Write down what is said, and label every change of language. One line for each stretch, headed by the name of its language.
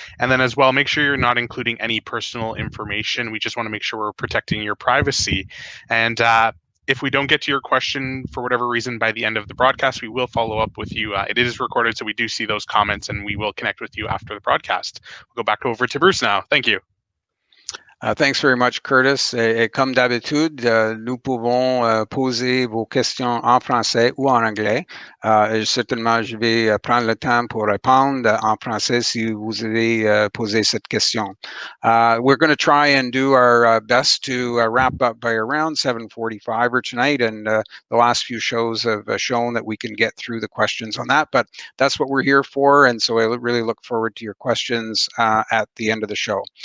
English: And then as well, make sure you're not including any personal information. We just want to make sure we're protecting your privacy. And if we don't get to your question for whatever reason by the end of the broadcast, we will follow up with you. It is recorded, so we do see those comments, and we will connect with you after the broadcast. We'll go back over to Bruce now. Thank you. Thanks very much, Curtis.
French: Et comme d'habitude, nous pouvons poser vos questions en français ou en anglais. Certainement, je vais prendre le temps pour répondre en français si vous avez posé cette question.
English: We're going to try and do our best to wrap up by around 7:45 or tonight, and the last few shows have shown that we can get through the questions on that, but that's what we're here for, and so I really look forward to your questions at the end of the show.